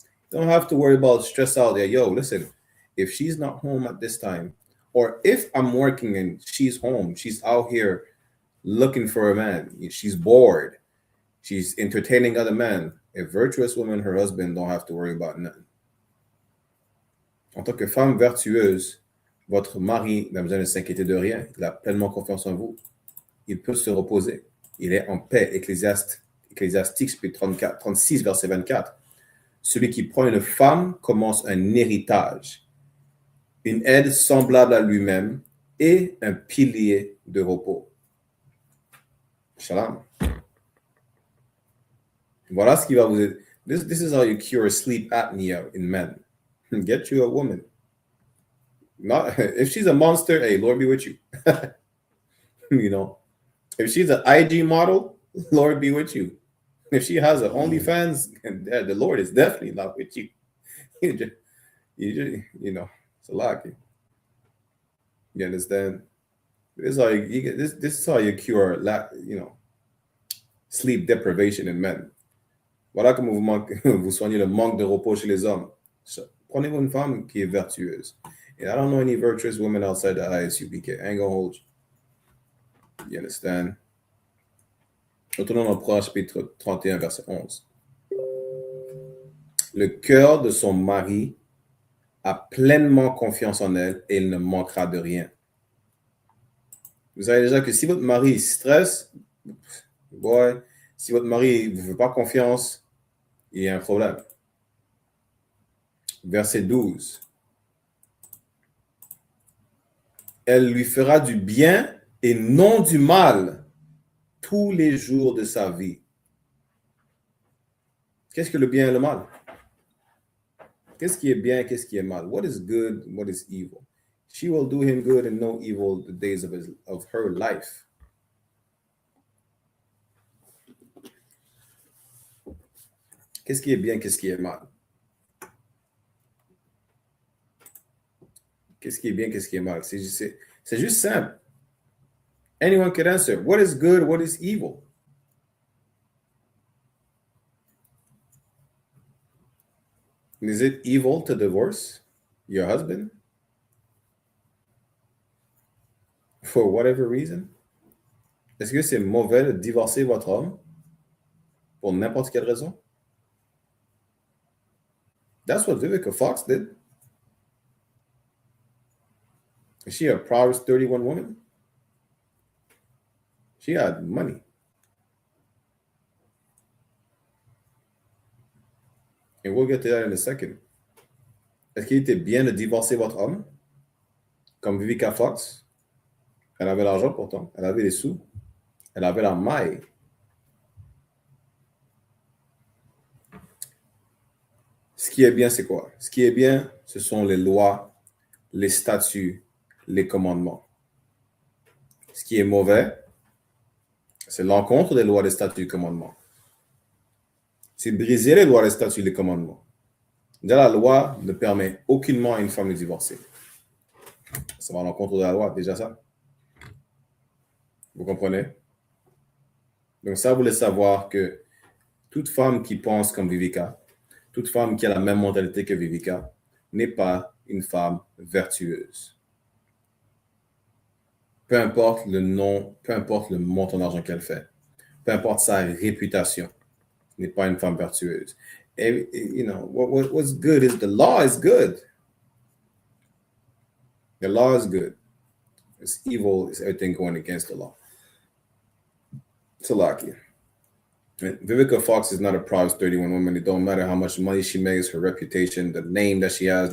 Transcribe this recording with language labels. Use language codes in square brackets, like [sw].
[en] Don't have to worry about stress out there. Yo, listen, if she's not home at this time, or if I'm working and she's home, she's out here looking for a man, she's bored, she's entertaining other men. A virtuous woman, her husband don't have to worry about nothing. [fr] En tant que femme vertueuse, votre mari n'a besoin de s'inquiéter de rien. Il a pleinement confiance en vous. Il peut se reposer. Il est en paix. Ecclésiastique, chapitre 36, verset 24. Celui qui prend une femme commence un héritage, une aide semblable à lui-même et un pilier de repos. Shalom. Voilà ce qui va vous aider. [en] This is how you cure sleep apnea in men. Get you a woman. Not if she's a monster, hey, Lord be with you. If she's an IG model, Lord be with you. If she has an OnlyFans, the Lord is definitely not with you. It's a lot. You understand? This is how you cure, sleep deprivation in men. [fr] Voilà comment vous soignez le manque de repos chez les hommes. Prenez-vous une femme qui est vertueuse. [en] And I don't know any virtuous women outside the I.S.U.P.K. I ain't gonna hold you. You understand? [fr] Retournons dans Proverbe chapitre 31, verset 11. Le cœur de son mari a pleinement confiance en elle et il ne manquera de rien. Vous savez déjà que si votre mari stresse, si votre mari ne vous fait pas confiance, il y a un problème. Verset 12. Elle lui fera du bien et non du mal tous les jours de sa vie. Qu'est-ce que le bien et le mal? Qu'est-ce qui est bien, qu'est-ce qui est mal? [en] What is good, what is evil? She will do him good and no evil the days of her life. [fr] Qu'est-ce qui est bien, qu'est-ce qui est mal? Qu'est-ce qui est bien, qu'est-ce qui est mal? C'est juste simple. [en] Anyone could answer. What is good, what is evil? Is it evil to divorce your husband? For whatever reason? [fr] Est-ce que c'est mauvais de divorcer votre homme pour n'importe quelle raison? [en] That's what Vivica Fox did. Is she a Proverbs 31 woman? She had money. And we'll get to that in a second. [fr] Est-ce qu'il était bien de divorcer votre homme? Comme Vivica Fox? Elle avait l'argent pourtant. Elle avait les sous. Elle avait la maille. Ce qui est bien, c'est quoi? Ce qui est bien, ce sont les lois, les statuts, les commandements. Ce qui est mauvais, c'est l'encontre des lois, des statuts, des commandements. C'est briser les lois, les statuts, les commandements. Déjà, la loi ne permet aucunement à une femme de divorcer. Ça va à l'encontre de la loi, déjà ça. Vous comprenez? Donc ça, vous voulez savoir que toute femme qui pense comme Vivica, toute femme qui a la même mentalité que Vivica, n'est pas une femme vertueuse. Peu importe le nom, peu importe le montant d'argent qu'elle fait, peu importe sa réputation, n'est pas une femme vertueuse. [en] And, you know, what's good is the law is good. The law is good. It's evil, it's everything going against the law. Salakia. Vivica Fox is not a Proverbs 31 woman. It don't matter how much money she makes, her reputation, the name that she has.